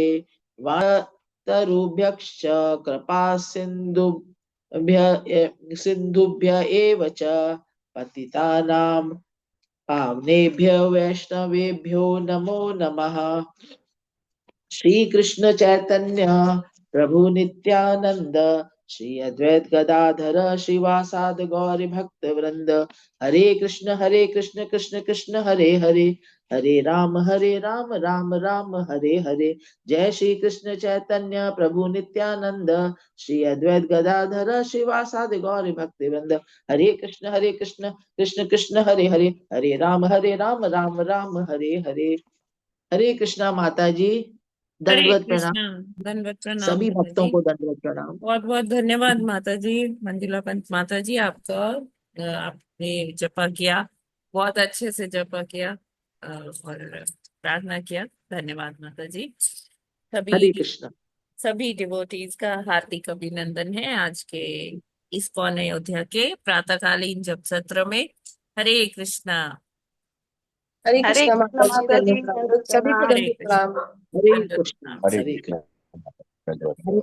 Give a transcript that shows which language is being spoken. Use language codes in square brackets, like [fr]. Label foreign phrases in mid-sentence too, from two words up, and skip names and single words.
[sa] वातरुभ्यश्च कृपा सिन्धुभ्य एव च पतितानां पावनेभ्यो वैष्णवेभ्यो नमो नमः। श्री कृष्ण चैतन्य प्रभु नित्यानंद श्री अद्वैत गदाधर श्रीवासादि गौरी भक्त वृंद। हरे कृष्ण कृष्ण कृष्ण हरे हरे हरे राम राम राम हरे हरे। जय श्री कृष्ण चैतन्य प्रभु नित्यानंद श्री अद्वैत गदाधर श्रीवासादि गौरी भक्त वृंद। हरे कृष्ण कृष्ण कृष्ण हरे हरे हरे राम राम राम हरे हरे। [hi] हरे कृष्णा माता जी। हरे दंडवत प्रणाम। कृष्णा। दंडवत प्रणाम सभी माता भक्तों जी। को दंडवत प्रणाम। बहुत बहुत धन्यवाद माता जी। मंजुला पंत माता जी, आपका आपने जपा किया, बहुत अच्छे से जपा किया और प्रार्थना किया। धन्यवाद माता जी। हरे सभी कृष्णा। सभी डिवोटीज का हार्दिक अभिनंदन है आज के इस्कॉन अयोध्या के प्रातःकालीन जप सत्र में। हरे कृष्णा। हरे हरे कृष्णा कृष्ण माता जी, माता जी, धन्यवाद। सभी को हरे दंडवत कृष्ण। प्रणाम। हरे दंडवत कृष्णा प्रणाम। हरे हरे कृष्ण। कृष्णा। धन्यवाद।